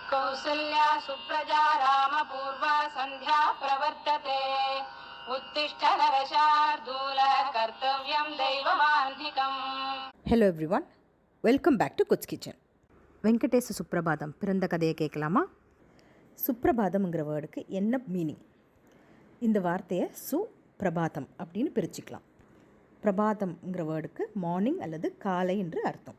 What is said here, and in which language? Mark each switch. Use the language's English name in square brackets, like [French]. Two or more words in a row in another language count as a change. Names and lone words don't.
[Sanskrit] कौसल्या सुप्रजा रामपूर्वा सन्ध्या प्रवर्तते उत्तिष्ठ नरशार्दूल कर्तव्यं दैवमान्धिकम्. [English] Hello everyone, welcome back to Goods Kitchen. [Tamil] வெங்கடேச சுப்ரபாதம் பிறந்த கதையை கேட்கலாமா? சுப்ரபாதம்ங்கிற வேர்டுக்கு என்ன மீனிங்? இந்த வார்த்தையை சுப்ரபாதம் அப்படின்னு பிரிச்சுக்கலாம். பிரபாதம்ங்கிற வேர்டுக்கு மார்னிங் அல்லது காலை என்று அர்த்தம்.